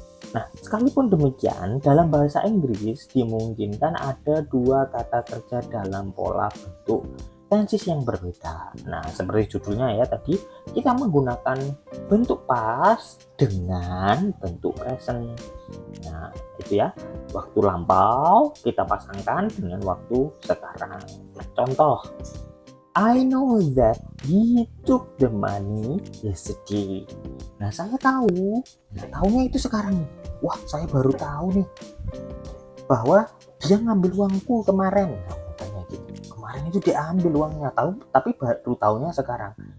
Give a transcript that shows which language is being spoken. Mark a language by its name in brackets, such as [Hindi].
[Indonesian] Nah, sekalipun demikian, dalam bahasa Inggris dimungkinkan ada dua kata kerja dalam pola bentuk tenses yang berbeda. Nah, seperti judulnya ya tadi, kita menggunakan bentuk past dengan bentuk present. Nah, itu ya. Waktu lampau kita pasangkan dengan waktu sekarang. Nah, contoh, [English] I know that he took the money yesterday. [Indonesian] Nah, saya tahu. Nah, tahunya itu sekarang. Wah, saya baru tahu nih bahwa dia ngambil uangku kemarin. Nah, katanya gitu. Kemarin itu diambil uangnya, tapi baru tahunya sekarang.